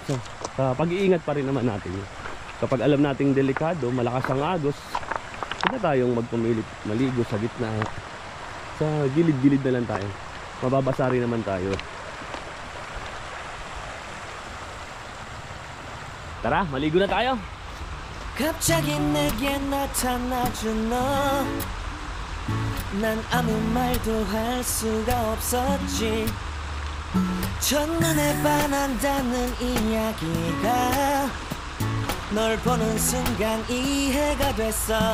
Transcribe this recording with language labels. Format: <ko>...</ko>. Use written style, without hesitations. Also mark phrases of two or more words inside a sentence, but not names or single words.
<tl>So, pag-iingat pa rin naman natin yun. Kapag alam nating delikado, malakas ang agos, Huwag na tayong magpumilit maligo sa gitna. Sa gilid-gilid na lang tayo. Mababasa rin naman tayo. Tara, maligo na tayo.</tl> <ko>갑자기 내게 나타나준 너. 난 아무 말도 할 수가 없었지. 첫눈에 반한다는 이야기가 널 보는 순간 이해가 됐어.</ko>